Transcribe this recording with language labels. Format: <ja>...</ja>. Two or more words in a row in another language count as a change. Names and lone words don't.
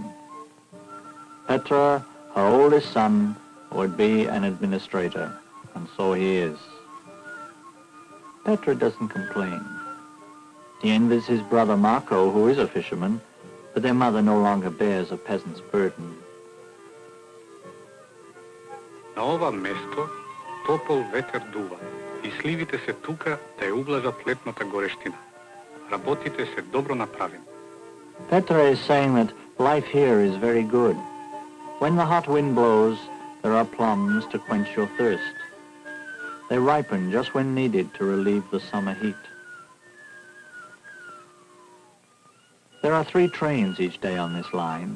<en>Petra, her oldest son, would be an administrator, and so he is. Petra doesn't complain. He envies his brother Marko, who is a fisherman, but their mother no longer bears a peasant's burden.</en> <mk>На ова место топол ветер дува и сливите се тука да ја ублажат летната горештина. Работите се добро направени.</mk> <en>Petra is saying that life here is very good. When the hot wind blows, there are plums to quench your thirst. They ripen just when needed to relieve the summer heat. There are 3 trains each day on this line.</en>